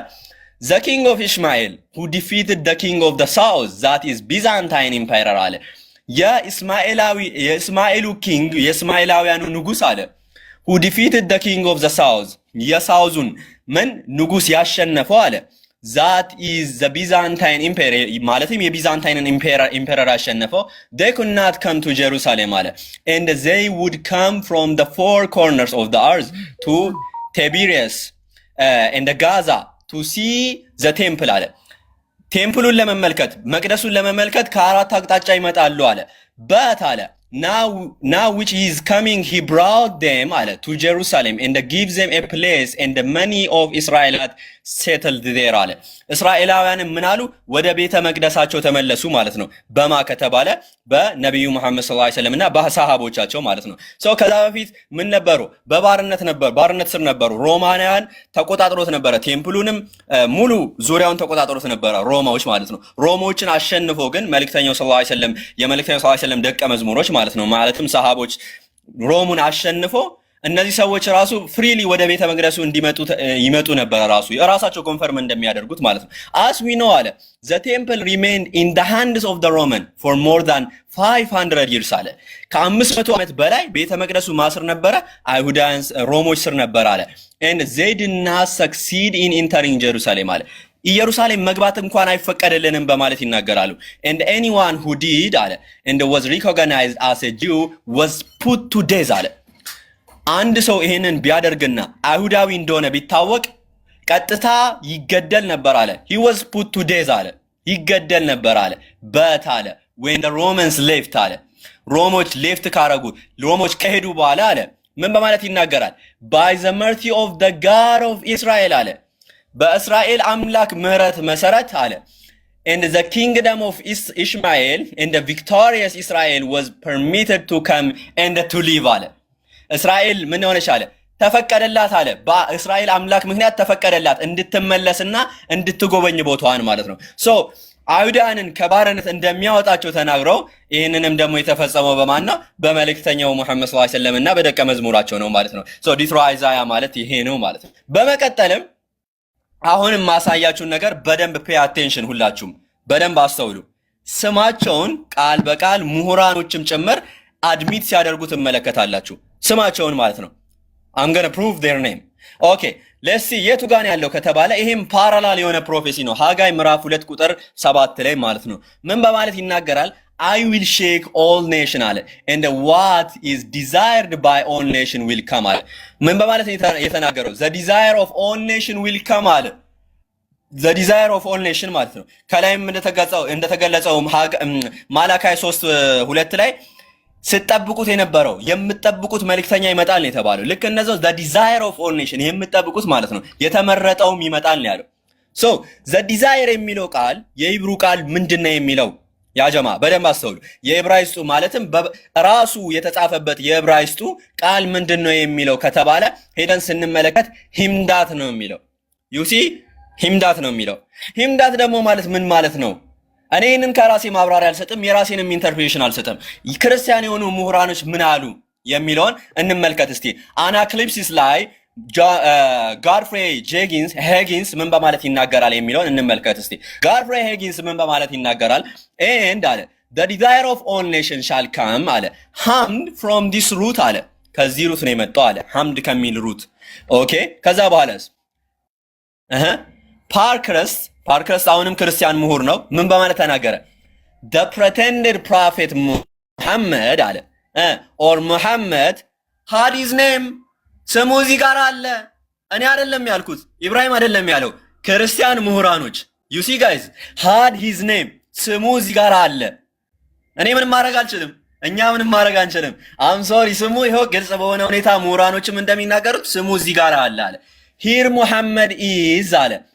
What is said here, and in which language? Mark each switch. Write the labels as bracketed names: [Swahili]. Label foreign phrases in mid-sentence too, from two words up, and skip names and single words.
[English] the king of Ishmael who defeated the king of the south that is Byzantine Empire [Amharic] አለ። የእስማኤሉ ኪንግ የእስማኤላውያኑ ንጉስ አለ [English] who defeated the king of the south [Amharic] የሳውዙን ምን ንጉስ ያሸነፈው አለ [English] that is the Byzantine Empire [Amharic] ማለትም የቢዛንታይንን ኢምፔረር ያሸነፈው [English] they could not come to Jerusalem አለ and they would come from the four corners of the earth to Tiberias and Gaza to see the temple አለ። [Amharic] ቴምፕሉን ለመመልከት መቅደሱን ለመመልከት ከአራት አቅጣጫ ይመጣሉ አለ [English] but አለ now which he is coming he brought them አለ to Jerusalem and gives them a place and the money of Israel settled there አለ። [Amharic] እስራኤላውያንም ምን አሉ? ወደ ቤተ መቅደሳቸው ተመለሱ ማለት ነው። በማ ከተባለ በነብዩ መሐመድ [Arabic] صلى الله عليه وسلم [Amharic] እና በሰሃቦቻቸው ማለት ነው። ሰው ከዛ በፊት ምን ነበሩ? ባርነት ስር ነበሩ። ሮማውያን ተቆጣጥሮት ነበረ። ቴምፕሉንም ሙሉ ዙሪያውን ተቆጣጥሮት ነበረ ሮማዎች ማለት ነው። ሮማዎችን አሸንፎ ግን መልእክተኛው [Arabic] صلى الله عليه وسلم [Amharic] የመልእክተኛው [Arabic] صلى الله عليه وسلم [Amharic] ደቀ መዝሙሮች ማለት ነው ማለትም ሰሃቦች ሮሙን አሸንፎ እነዚህ ሰዎች ራሱ ፍሪሊ ወደ ቤተ መቅደሱ ይመጡ ነበር ራሳቸው ኮንፈርም እንደሚያደርጉት ማለት ነው። [English] as we know አለ the temple remained in the hands of the Roman for more than 500 years አለ [Amharic] ከ500 ዓመት በላይ ቤተ መቅደሱ ማስር ነበረ አይሁዳውያን ሮሞች ስር ነበር አለ [English] and they did not succeed in entering Jerusalem [Amharic] አለ ኢየሩሳሌም መግባት እንኳን አይፈቀደልንም በማለት ይናገራሉ [English] and anyone who did አለ and was recognized as a Jew was put to death አለ [Amharic] አንድ ሰው ይሄንን ቢያደርግና አይሁዳዊ እንደሆነ ቢታወቅ ቀጥታ ይገደል ነበር አለ [English] he was put to death [Amharic] አለ ይገደል ነበር አለ but አለ [English] when the Romans left [Amharic] አለ ሮሞች ሌፍት ካረጉ ሮሞች ከሄዱ በኋላ አለ ምን በማለት ይናገራል [English] by the mercy of the God of [Amharic] Israel አለ በእስራኤል አምላክ ምህረት መሰረት አለ [English] and the kingdom of Ishmael and the victorious Israel was permitted to come and to live [Amharic] አለ እስራኤል ምን ሆነች አለ ተፈቀደላት አለ በእስራኤል አምላክ ምክንያት ተፈቀደላት እንድትመለስና እንድትጎበኝ ቦታዋን ማለት ነው። ሶ አይሁዳንን ከባርነት እንደሚያወጣቸው ተናግረው ይሄንንም ደግሞ የተፈጸመው በማን ነው? በመልእክተኛው ሙሐመድ ሰለላሁ ዐለይሂ ወሰለም እና በደቀ መዝሙራቸው ነው ማለት ነው። ሶ ዲትሮ አይዛያ ማለት ይሄ ነው ማለት ነው። በመቀጠልም አሁንም ማሳያችሁን ነገር በደንብ [English] pay attention [Amharic] ሁላችሁም በደንብ አስተውሉ። ስማቸውን ቃል በቃል ምሁራኖችም ጭምር አድሚት ሲያደርጉት ትመለከታላችሁ። ስማቸውን ማለት ነው። [English] I'm going to prove their name. Okay, let's see [Amharic] የቱ ጋር ያለው ከተባለ ይሄም ፓራላል የሆነ ፕሮፌሲ ነው። ሃጋይ ምዕራፍ 2 ቁጥር 7 ላይ ማለት ነው። ምን በማለት ይናገራል? [English] I will shake all nation አለ and what is desired by all nation will come አለ። [Amharic] ምን በማለት የተናገረው? [English] The desire of all nation will come አለ። the desire of all nation [Amharic] ማለት ነው። ከላይም እንደተገለጸው ማላካይ 3:2 ላይ ስትጠብቁት የነበረው የምትጠብቁት መልእክተኛ ይመጣል ነው የተባለው። ልክ እንደዛው [English] the desire of all nation [Amharic] የምትጠብቁት ማለት ነው የተመረጠውም ይመጣል ነው ያለው። [English] so the desire [Amharic] የሚለው ቃል የሂብሩ ቃል ምንድነው የሚለው ያ ጀማ በደንብ አስተውሉ። የዕብራይስጡ ማለትም ራሱ የተጻፈበት የዕብራይስጡ ቃል ምንድነው የሚለው ከተባለ ሄደን ስንመለከት ሂምዳት ነው የሚለው [English] you see [Amharic] ሂምዳት ነው የሚለው። ሂምዳት ደግሞ ማለት ምን ማለት ነው? እኔ ይህንን ከራሴ ማብራሪያ አልሰጥም፣ የራሴንም ኢንተርፕሬሽን አልሰጥም። ክርስቲያን የሆኑ ምሁራኖች ምን አሉ የሚለውን እንመልከት እስቲ። አናክሊፕሲስ ላይ ጋድፍሬ ሄጊንስ ምን በማለት ይናገራል የሚለውን እንመልከት እስቲ። ጋድፍሬ ሄጊንስ ምን በማለት ይናገራል? ኤንድ አለ [English] the desire of all nations shall come [Amharic] አለ [English] hamd from this root [Amharic] አለ ከዚህ ሩት ነው የመጣው አለ hamd ከሚል ሩት ኦኬ። ከዛ በኋላስ ፓርከርስ አሁንም ክርስቲያን ምሁር ነው። ምን በማለት ተናገረ? [English] the pretended prophet [Amharic] ሙሐመድ አለ [English] or ሙሐመድ had his name [Amharic] ስሙ እዚህ ጋር አለ። እኔ አይደለም ያልኩት፣ ኢብራሂም አይደለም ያለው፣ ክርስቲያን ምሁራኖች [English] you see guys had his name [Amharic] ስሙ እዚህ ጋር አለ። እኔ ምንም ማድረግ አልችልም፣ እኛ ምንም ማድረግ አንችልም። [English] I'm sorry [Amharic] ስሙ ይሄው ግልጽ በሆነ ሁኔታ ምሁራኖችም እንደሚናገሩት ስሙ እዚህ ጋር አለ አለ። [English] here ሙሐመድ is [Amharic] አለ